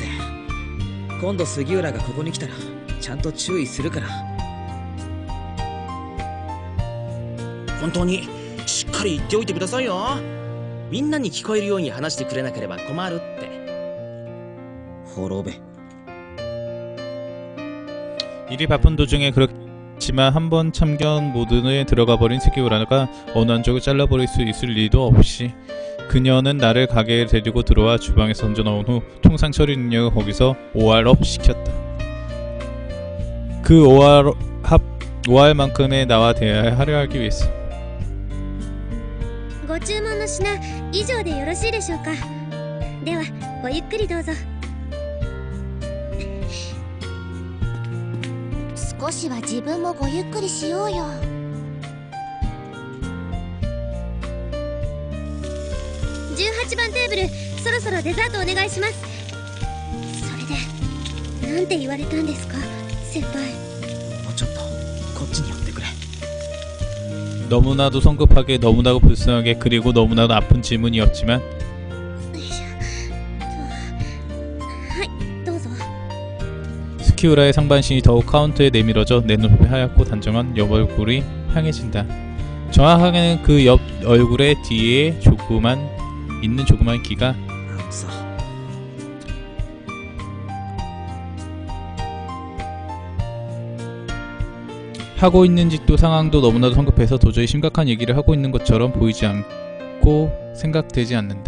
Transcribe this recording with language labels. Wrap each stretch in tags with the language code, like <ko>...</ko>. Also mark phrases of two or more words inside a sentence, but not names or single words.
<ja>今度杉浦がここに来たらちゃんと注意するから。本当にしっかり言っておいてくださいよ。みんなに聞こえるように話してくれなければ困るって。滅べ。</ja> <ko>일이 바쁜 도중에 그렇지만 한번 참견 모드에 들어가버린 스기우라가 어느 한쪽을 잘라버릴 수 있을 리도 없이 그녀는 나를 가게에 데리고 들어와 주방에서 던져놓은 후 통상 처리 능력을 거기서 5할업 시켰다. 그 5할만큼의 나와 대화를 하려 하기 위해서.</ko> <ja>ご注文の品以上でよろしいでしょうか。ではごゆっくりどうぞ。少しは自分もごゆっくりしようよ。 18番テーブル、そろそろデザートお願いします。それでなんて言われたんですか、先輩。もうちょっとこっちに寄ってくれ。</ja> <ko>너무나도 성급하게 너무나도 불쌍하게 그리고 너무나도 아픈 질문이었지만</ko> <ja>はい、どうぞ。</ja> <ko>스키우라의 상반신이 더욱 카운터에 내밀어져 내 눈앞에 하얗고 단정한 옆 얼굴이 향해진다. 정확하게는 그 옆 얼굴의 뒤에 있는 조그만 귀가 하고 있는 짓도 상황도 너무나도 성급해서 도저히 심각한 얘기를 하고 있는 것처럼 보이지 않고 생각되지 않는다.</ko>